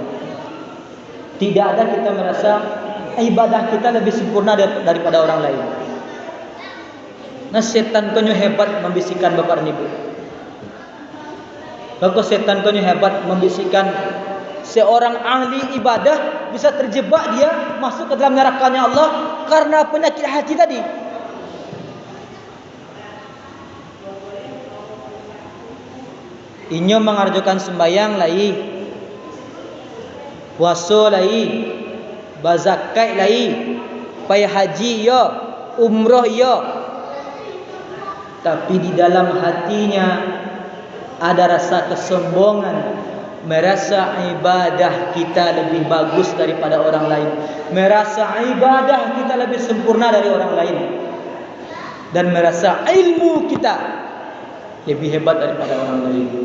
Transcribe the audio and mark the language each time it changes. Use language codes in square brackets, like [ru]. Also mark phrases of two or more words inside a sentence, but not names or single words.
[id] Tidak ada kita merasa ibadah kita lebih sempurna daripada orang lain. Nah, setan konyo hebat membisikkan Bapak dan Ibu. Maka setan konyo hebat membisikkan seorang ahli ibadah bisa terjebak dia masuk ke dalam nerakanya Allah karena penyakit hati tadi. [min] Inyo mengarjukan sembayang lai, puasa lai, bazakat lai, pai haji yo, umroh yo. [id] Tapi di dalam hatinya ada rasa kesombongan, merasa ibadah kita lebih bagus daripada orang lain, merasa ibadah kita lebih sempurna dari orang lain, dan merasa ilmu kita lebih hebat daripada orang lain.